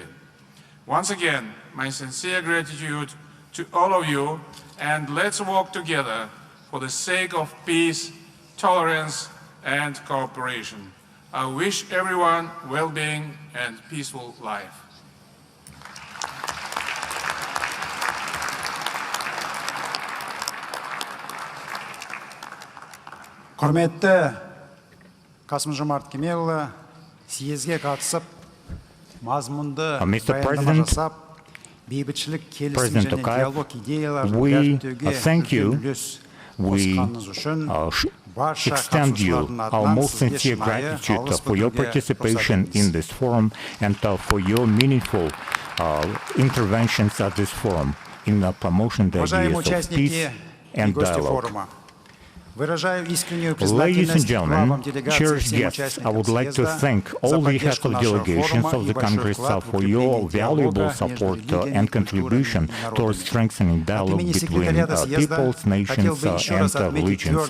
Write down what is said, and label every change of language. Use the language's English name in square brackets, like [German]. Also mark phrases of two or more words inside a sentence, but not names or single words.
[English] Once again, my sincere gratitude to all of you, and let's work together for the sake of peace, tolerance, and cooperation. I wish everyone well-being and peaceful life. [Kazakh] Құрметті Қасым-Жомарт Кемелұлы, съезге қатысып, мазмұнды баяндама жасап, бейбітшілік, келісім және диалог идеяларын дәріптеуге үлес қосқаныңыз үшін [English] extend you our most sincere gratitude for your participation in this forum and for your meaningful interventions at this forum in the promotion the ideas of peace and dialogue. Ladies and gentlemen, cherished guests, I would like to thank all the heads of delegations of the Congress for your valuable support and contribution towards strengthening dialogue between peoples, nations, and religions.